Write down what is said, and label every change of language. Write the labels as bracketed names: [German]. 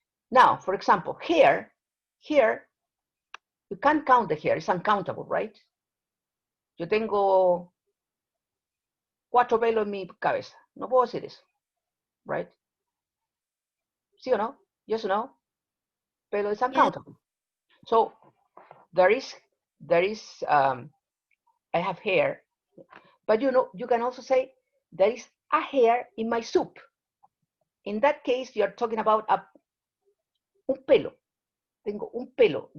[English] Now, for example, hair, you can't count the hair. It's uncountable, right? [Spanish] Yo tengo 4 pelos en mi cabeza. No puedo decir eso, right? ¿Sí o no? [English] Yes or no? Pelo is uncountable. So there is I have hair, but you can also say there is a hair in my soup. In that case, you're talking about [Spanish] un pelo. Tengo un pelo.